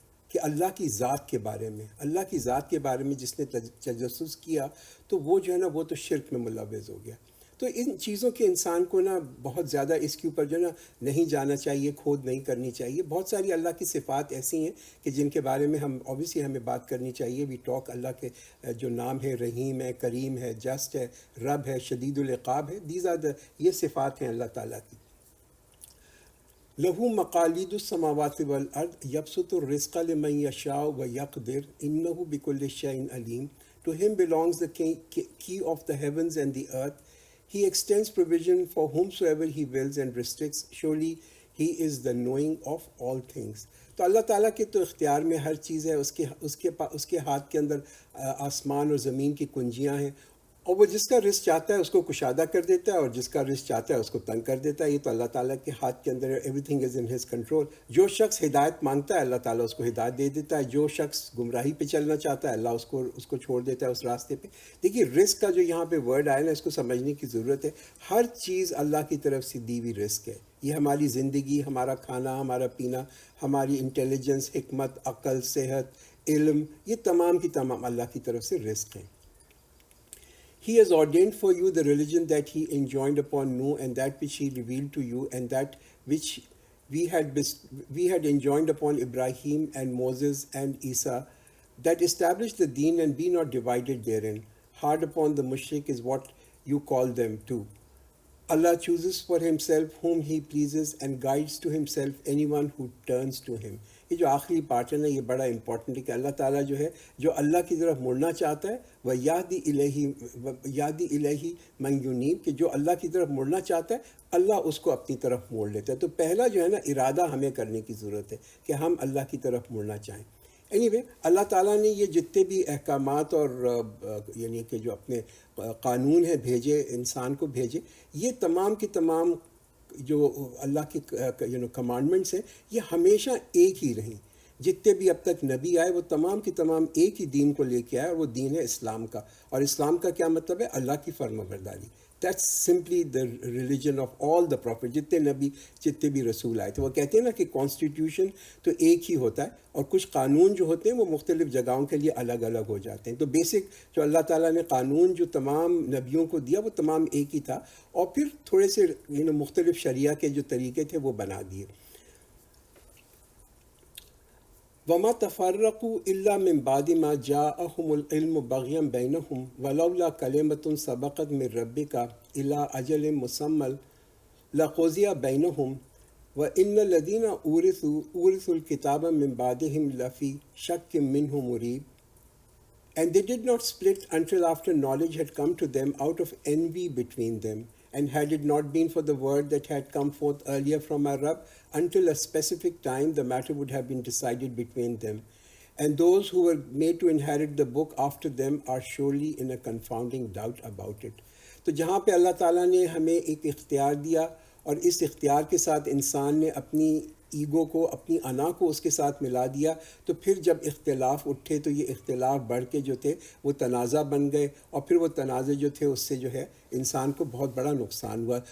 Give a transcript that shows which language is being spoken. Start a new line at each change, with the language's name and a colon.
Urdu: کہ اللہ کی ذات کے بارے میں، اللہ کی ذات کے بارے میں جس نے تجسس کیا، تو وہ جو ہے نا وہ تو شرک میں ملوث ہو گیا۔ تو ان چیزوں کے انسان کو نا بہت زیادہ اس کے اوپر جو ہے نا نہیں جانا چاہیے، کھود نہیں کرنی چاہیے۔ بہت ساری اللہ کی صفات ایسی ہیں کہ جن کے بارے میں ہم اوبیسلی ہمیں بات کرنی چاہیے۔
English: we talk,
Urdu: اللہ کے جو نام ہے، رحیم ہے، کریم ہے، جسٹ ہے، رب ہے، شدید العقاب ہے، یہ صفات ہیں اللہ تعالیٰ کی۔
Arabic: لہو مقالید السماوات والارض یبسط الرزق لمن یشاء ویقدر انہ بکل شیء علیم۔
English: To him belongs the key of the heavens and the earth. He extends provision for whomsoever he wills and restricts. Surely he is the knowing of all things.
Urdu: تو اللہ تعالیٰ کے تو اختیار میں ہر چیز ہے، اس کے ہاتھ کے اندر آسمان اور زمین کی کنجیاں ہیں، اور وہ جس کا رزق چاہتا ہے اس کو کشادہ کر دیتا ہے، اور جس کا رزق چاہتا ہے اس کو تنگ کر دیتا ہے۔ یہ تو اللہ تعالیٰ کے ہاتھ کے اندر ہے،
English: Everything is in his control.
Urdu: جو شخص ہدایت مانگتا ہے اللہ تعالیٰ اس کو ہدایت دے دیتا ہے، جو شخص گمراہی پہ چلنا چاہتا ہے اللہ اس کو چھوڑ دیتا ہے اس راستے پہ۔ دیکھیے رزق کا جو یہاں پہ ورڈ آیا نا، اس کو سمجھنے کی ضرورت ہے۔ ہر چیز اللہ کی طرف سے دی ہوئی رزق ہے، یہ ہماری زندگی، ہمارا کھانا، ہمارا پینا، ہماری انٹیلیجنس، حکمت، عقل، صحت،
English: علم، یہ تمام کی تمام اللہ کی طرف سے رزق ہیں۔ He has ordained for you the religion that he enjoined upon Noah, and that which he revealed to you, and that which we had enjoined upon Ibrahim and Moses and Isa, that establish the deen and be not divided therein. Hard upon the mushrik is what you call them too. Allah chooses for himself whom he pleases and guides to himself anyone who turns to him.
Urdu: یہ جو آخری part ہے نا یہ بڑا important ہے کہ اللہ تعالیٰ جو ہے جو اللہ کی طرف مڑنا چاہتا ہے وہ یادی
Arabic: الہی من ینیب،
Urdu: کہ جو اللہ کی طرف مڑنا چاہتا ہے اللہ اس کو اپنی طرف موڑ لیتا ہے۔ تو پہلا جو ہے نا ارادہ ہمیں کرنے کی ضرورت ہے کہ ہم اللہ کی طرف مڑنا چاہیں۔ anyway اللہ تعالیٰ نے یہ جتنے بھی احکامات اور یعنی کہ جو اپنے قانون ہیں بھیجے، انسان کو بھیجے، یہ تمام کی تمام جو اللہ کی کمانڈمنٹس ہیں یہ ہمیشہ ایک ہی رہیں۔ جتنے بھی اب تک نبی آئے وہ تمام کی تمام ایک ہی دین کو لے کے آئے، اور وہ دین ہے اسلام کا. اور اسلام کا کیا مطلب ہے؟ اللہ کی فرما برداری.
English: That's simply the religion of all the prophet.
Urdu: جتنے نبی جتنے بھی رسول آئے تھے، وہ کہتے ہیں نا کہ کانسٹیٹیوشن تو ایک ہی ہوتا ہے، اور کچھ قانون جو ہوتے ہیں وہ مختلف جگہوں کے لیے الگ الگ ہو جاتے ہیں. تو بیسک جو اللہ تعالیٰ نے قانون جو تمام نبیوں کو دیا وہ تمام ایک ہی تھا، اور پھر تھوڑے سے مختلف شریعہ کے جو طریقے تھے وہ بنا دیے.
Arabic: وما تفرقوا الا من بعد ما جاءهم العلم بغيا بينهم ولولا كلمة سبقت من ربك الى اجل مسمى لقضي بينهم وان الذين اورثوا الكتاب من بعدهم لفي شك منه مريب.
English: And they did not split until after knowledge had come to them out of envy between them. And had it not been for the word that had come forth earlier from our Rabb, until a specific time the matter would have been decided between them. And those who were made to inherit the book after them are surely in a confounding doubt about it.
Urdu: تو جہاں پہ اللہ تعالیٰ نے ہمیں ایک اختیار دیا، اور اس اختیار کے ساتھ انسان نے اپنی ایگو کو، اپنی انا کو اس کے ساتھ ملا دیا، تو پھر جب اختلاف اٹھے تو یہ اختلاف بڑھ کے جو تھے وہ تنازع بن گئے، اور پھر وہ تنازع جو تھے اس سے جو ہے انسان کو بہت بڑا نقصان ہوا.